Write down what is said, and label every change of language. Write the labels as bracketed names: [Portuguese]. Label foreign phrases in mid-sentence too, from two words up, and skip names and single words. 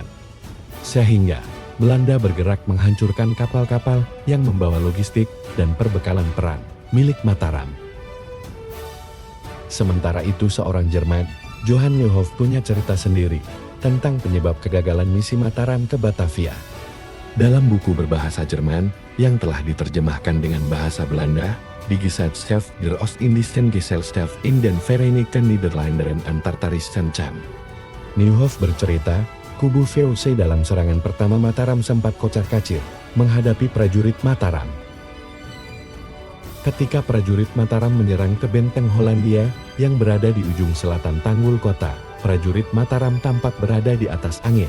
[Indonesian] Sehingga Belanda bergerak menghancurkan kapal-kapal yang membawa logistik dan perbekalan perang milik Mataram. Sementara itu seorang Jerman, Johann Neuhoff, punya cerita sendiri tentang penyebab kegagalan misi Mataram ke Batavia. Dalam buku berbahasa Jerman yang telah diterjemahkan dengan bahasa Belanda, [German] Die Gesellschaft der Ostindischen Gesellschaft in den Vereinigten Niederlanden und Tartarischen Cham. [Indonesian] Neuhoff bercerita, kubu VOC dalam serangan pertama Mataram sempat kocar-kacir menghadapi prajurit Mataram. Ketika prajurit Mataram menyerang ke benteng Hollandia yang berada di ujung selatan tanggul kota, prajurit Mataram tampak berada di atas angin.